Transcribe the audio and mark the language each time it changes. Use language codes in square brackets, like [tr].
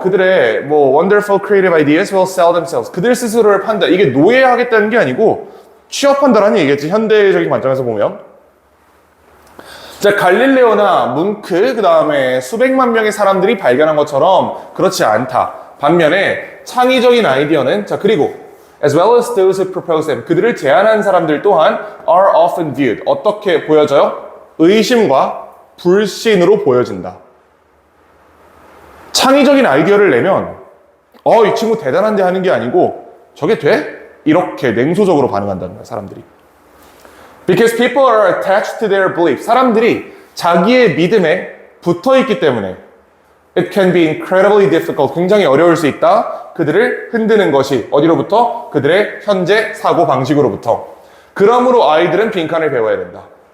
[ko] 그들의 뭐 [en] wonderful creative ideas will sell themselves. [ko] 그들 스스로를 판다. 이게 노예하겠다는 게 아니고 취업한다라는 얘기겠지. 현대적인 관점에서 보면. 자, 갈릴레오나 뭉크, 그 다음에 수백만 명의 사람들이 발견한 것처럼 그렇지 않다. 반면에 창의적인 아이디어는, 자, 그리고 [en] as well as those who propose them, [ko] 그들을 제안한 사람들 또한 [en] are often viewed. [ko] 어떻게 보여져요? 의심과 불신으로 보여진다. 창의적인 아이디어를 내면 이 친구 대단한데 하는 게 아니고 저게 돼? 이렇게 냉소적으로 반응한다는 거야, 사람들이. [en] Because people are attached to their belief. [ko] 사람들이 자기의 믿음에 붙어있기 때문에 [en] it can be incredibly difficult. [ko] 굉장히 어려울 수 있다. 그들을 흔드는 것이 어디로부터? 그들의 현재 사고 방식으로부터. 그러므로 아이들은 빈칸을 배워야 된다.